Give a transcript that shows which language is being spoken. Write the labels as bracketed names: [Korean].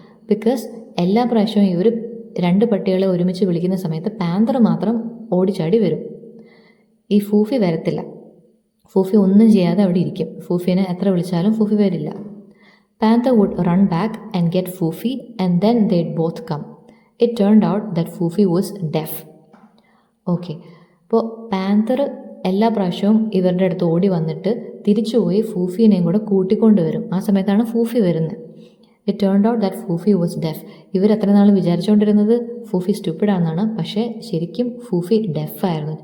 [Malayalam] Because എല്ലാ പ്രാവശ്യവും ഇവർ 2 പട്ടികളെ ഒരുമിച്ച് വിളിക്കുന്ന സമയത്ത് പാന്തർ മാത്രം ഓടിച്ചാടി വരും, ഈ ഫൂഫി വരത്തില്ല. ഫൂഫി ഒന്നും ചെയ്യാതെ അവിടെ ഇരിക്കും. ഫൂഫീനെ എത്ര വിളിച്ചാലും ഫൂഫി വരില്ല. [English] Panther would run back and get Foofi and then they'd both come. It turned out that Foofi was deaf. [Malayalam] Okay, അപ്പോൾ പാന്തർ എല്ലാ പ്രാവശ്യവും ഇവരുടെ അടുത്ത് ഓടി വന്നിട്ട് തിരിച്ചുപോയി ഫൂഫീനെയും കൂടെ കൂട്ടിക്കൊണ്ട് വരും. ആ സമയത്താണ് ഫൂഫി വരുന്നത്. [English] It turned out that phuphi was deaf. [Malayalam] ഇവർ എത്ര നാൾ വിചാരിച്ചുകൊണ്ടിരുന്നത് ഫൂഫി സ്റ്റുപ്പിഡാണെന്നാണ്. പക്ഷേ ശരിക്കും ഫൂഫി ഡെഫായിരുന്നു.